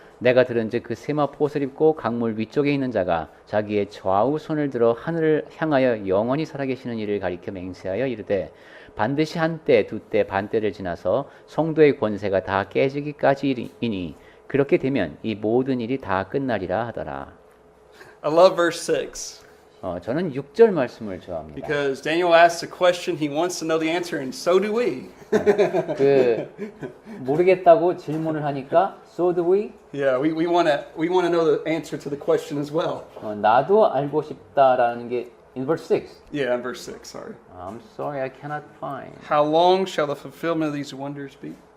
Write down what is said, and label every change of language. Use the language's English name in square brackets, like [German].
[Korean] 내가 들은즉 그 세마포 옷을 입고 강물 위쪽에 있는 자가 자기의 좌우 손을 들어 하늘을 향하여 영원히 살아계시는 이를 가리켜 맹세하여 이르되 반드시 한때 두때 반때를 지나서 성도의 권세가 다 깨지기까지이니 그렇게 되면 이 모든 일이 다 끝나리라 하더라. [English] I love verse 6 [Korean] 저는 6절 말씀을 좋아합니다. [English] because Daniel asks a question, he wants to know the answer, and so do we. [Korean] 그 모르겠다고 질문을 하니까 [English] so do we? Yeah, we want to know the answer to the question as well. [Korean] 나도 알고 싶다라는 게 [English] in verse 6. Yeah, in verse 6, sorry. I'm sorry, I cannot find. How long shall the fulfillment of these wonders be?